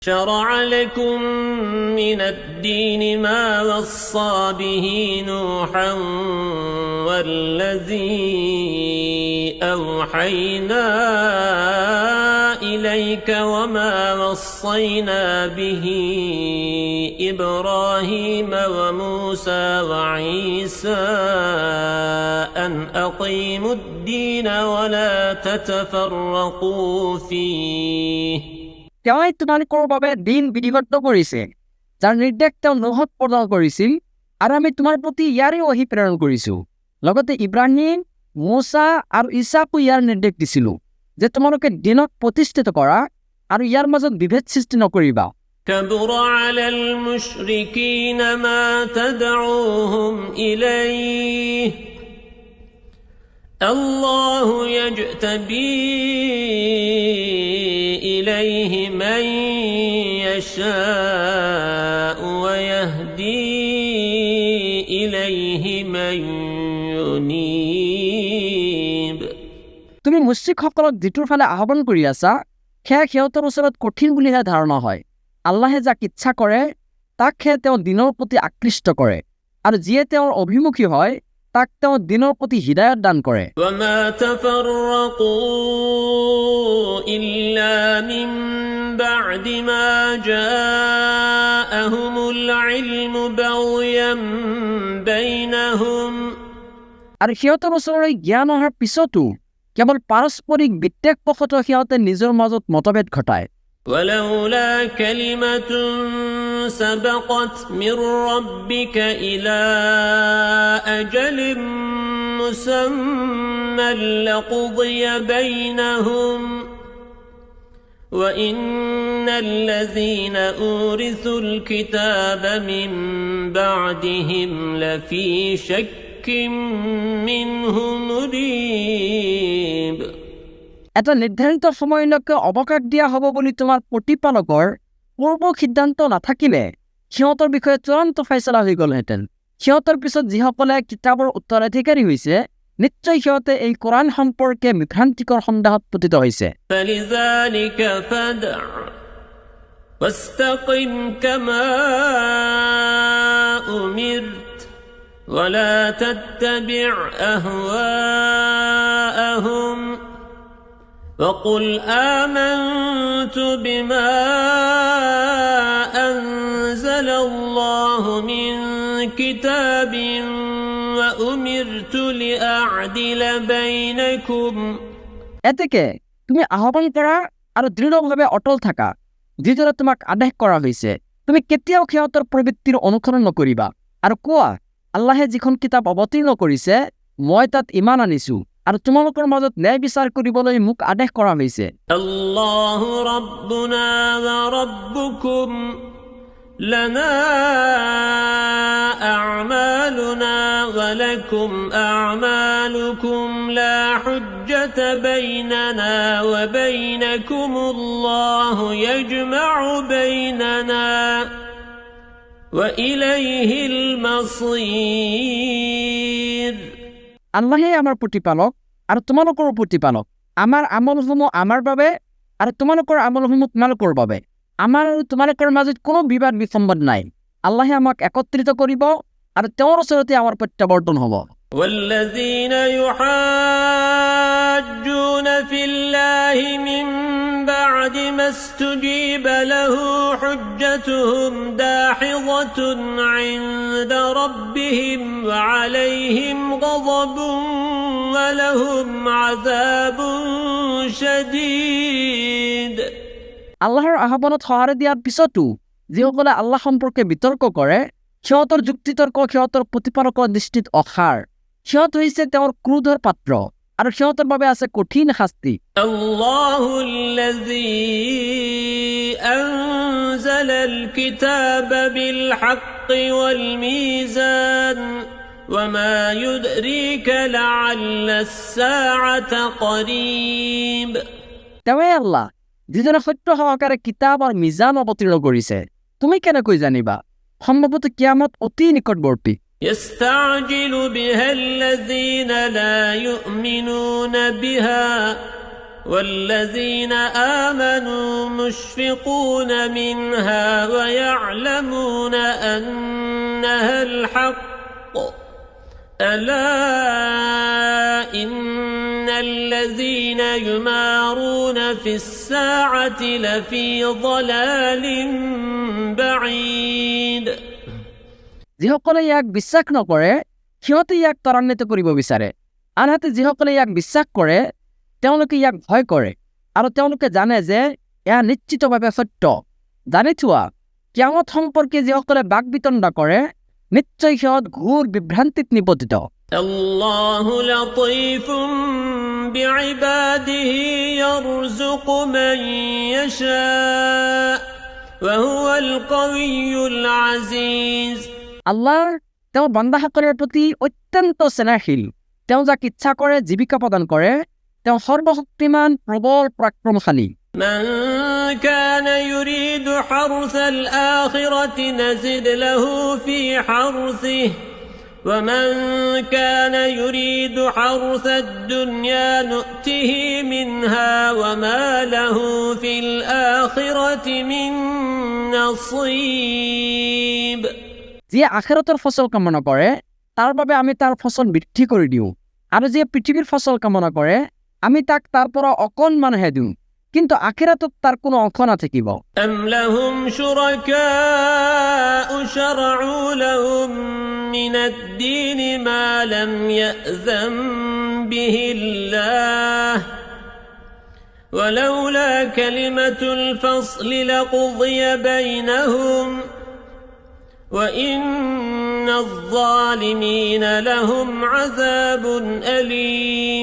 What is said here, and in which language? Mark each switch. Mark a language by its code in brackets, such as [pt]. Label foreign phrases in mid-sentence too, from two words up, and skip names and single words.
[ar] شرع لكم من الدين ما وصى به نوحا والذي أوحينا إليك وما وصينا به إبراهيم وموسى وعيسى أن أقيموا الدين ولا تتفرقوا فيه [as] তেওঁই তোমালোকৰ বাবে দিন বিধিবদ্ধ কৰিছে যাৰ নিৰ্দেশ তেওঁ নোহক প্ৰদান কৰিছিল আৰু আমি তোমাৰ প্ৰতি ইয়াৰে ওহী প্ৰেৰণ কৰিছো লগতে ইব্ৰাহিম মোছা আৰু ঈসাকো ইয়াৰ নিৰ্দেশ দিছিলো যে তোমালোকে দিনক প্ৰতিষ্ঠিত কৰা আৰু ইয়াৰ মাজত বিভেদ সৃষ্টি নকৰিবা [ar] كبر على المشركين ما تدعوهم إليه الله يجتبي إليه من يشاء ويهدي إليه من ينيب [as] তুমি মুশৰিকসকলক যিটোৰ ফালে আহ্বান কৰি আছা সেয়া সিহঁতৰ ওচৰত কঠিন বুলিহে ধাৰণা হয় আল্লাহে যাক ইচ্ছা কৰে তাকহে তেওঁ দিনৰ প্ৰতি আকৃষ্ট কৰে আৰু যিয়ে তেওঁৰ অভিমুখী হয় তাক তেওঁ দিনৰ প্ৰতি হিদায়ত দান কৰে [ar] وما تفرقوا إلا من بعد ما جاءهم العلم بغيا بينهم [as] আৰু সিহঁতৰ ওচৰলৈ জ্ঞান অহাৰ পিছতো কেৱল পাৰস্পৰিক বিদ্বেষবশতঃ সিহঁতে নিজৰ মাজত মতভেদ ঘটায় [ar] ولولا كلمة سبقت من ربك إلى أجل مسمى لقضي بينهم وإن الذين أورثوا الكتاب من بعدهم لفي شك منه مريب [as] এটা নিৰ্ধাৰিত সময়লৈকে অৱকাশ দিয়া হ'ব বুলি তোমাৰ প্ৰতিপালকৰ পূৰ্ব সিদ্ধান্ত নাথাকিলে সিহঁতৰ বিষয়ে চূড়ান্ত ফয়ছলা হৈ গ'লহেঁতেন সিহঁতৰ পিছত যিসকলে কিতাপৰ উত্তৰাধিকাৰী হৈছে নিশ্চয় সিহঁতে এই কোৰাণ সম্পৰ্কে বিভ্ৰান্তিকৰ সন্দেহত পতিত হৈছে [ar] فلذلك فادع واستقم كما أمرت ولا تتبع أهواءهم وقل آمنت بما أنزل الله من كتاب وأمرت لأعدل بينكم [as] এতেকে তুমি আহ্বান কৰা আৰু দৃঢ়ভাৱে অটল থাকা যিদৰে তোমাক আদেশ কৰা হৈছে তুমি কেতিয়াও সিহঁতৰ প্ৰবৃত্তিৰ অনুসৰণ নকৰিবা আৰু কোৱা আল্লাহে যিখন কিতাপ অৱতীৰ্ণ কৰিছে মই তাত ইমান আনিছো আৰু তোমালোকৰ মাজত ন্যায় বিচাৰ কৰিবলৈ মোক আদেশ কৰা হৈছে [ar] الله ربنا وربكم لنا أعمالنا ولكم أعمالكم لا حجة بيننا وبينكم الله يجمع بيننا وإليه المصير [as] আল্লাহে আমাৰ প্ৰতিপালক আৰু তোমালোকৰ প্ৰতিপালক আমাৰ আমলসমূহ আমাৰ বাবে আৰু তোমালোকৰ আমলসমূহ তোমালোকৰ বাবে আমাৰ আৰু তোমালোকৰ মাজত কোনো বিবাদ বিসম্বাদ নাই আল্লাহে আমাক একত্ৰিত কৰিব আৰু তেওঁৰ ওচৰতে আমাৰ প্ৰত্যাৱৰ্তন হ'ব [ar] والذين يحاجون في الله من بعد ما استجيب له حجتهم داحضة عند ربهم وعليهم غضب ولهم عذاب شديد [as] আল্লাহৰ আহ্বানত সঁহাৰি দিয়াৰ পিছতো যিসকলে আল্লাহ সম্পৰ্কে বিতৰ্ক কৰে সিহঁতৰ যুক্তিতৰ্ক সিহঁতৰ প্ৰতিপালকৰ দৃষ্টিত অসাৰ সিহঁত হৈছে তেওঁৰ ক্ৰোধৰ পাত্ৰ আৰু সিহঁতৰ বাবে আছে কঠিন শাস্তি [ar] الله الذي أنزل الكتاب بالحق والميزان وما يدريك لعل الساعة قريب [as] তেওঁৱে আল্লাহ যিজনে সত্য সহকাৰে কিতাপ আৰু মিজান অৱতীৰ্ণ কৰিছে তুমি কেনেকৈ জানিবা সম্ভৱতঃ কিয়ামত অতি নিকটৱৰ্তী [ar] يستعجل بها الذين لا يؤمنون بها والذين آمنوا مشفقون منها ويعلمون أنها الحق ألا إن الذين يمارون في الساعة لفي ضلال بعيد [as] যিসকলে ইয়াক বিশ্বাস নকৰে সিহঁতে ইয়াক ত্বৰান্বিত কৰিব বিচাৰে আনহাতে যিসকলে ইয়াক বিশ্বাস কৰে তেওঁলোকে ইয়াক ভয় কৰে আৰু তেওঁলোকে জানে যে এয়া নিশ্চিতভাৱে সত্য জানি থোৱা কিয়ামত সম্পৰ্কে যিসকলে বাকবিতণ্ডা কৰে নিশ্চয় সিহঁত ঘোৰ বিভ্ৰান্তিত নিপতিত [ar] الله لطيف بعباده يرزق من يشاء وهو القوي العزيز [as] আল্লাহ তেওঁৰ বান্দাসকলৰ প্ৰতি অত্যন্ত স্নেহশীল তেওঁ যাক ইচ্ছা কৰে জীৱিকা প্ৰদান কৰে তেওঁ সৰ্বশক্তিমান প্ৰবল পৰাক্ৰমশালী [ar] من كان يريد حرث الآخرة نزد له في حرثه ومن كان يريد حرث الدنيا نؤته منها وما له في الآخرة من نصيب [as] যিয়ে আখিৰাতৰ ফচল কামনা কৰে তাৰ বাবে আমি তাৰ ফচল বৃদ্ধি কৰি দিওঁ আৰু যিয়ে পৃথিৱীৰ ফচল কামনা কৰে আমি তাক তাৰ পৰা অকণমানহে দিওঁ কিন্তু আখিৰাতত তাৰ কোনো অংশ নাথাকিব [ar] أم لهم شركاء شرعوا لهم من الدين ما لم يأذن به الله ولولا كلمة الفصل لقضي بينهم وإن الظالمين لهم عذاب أليم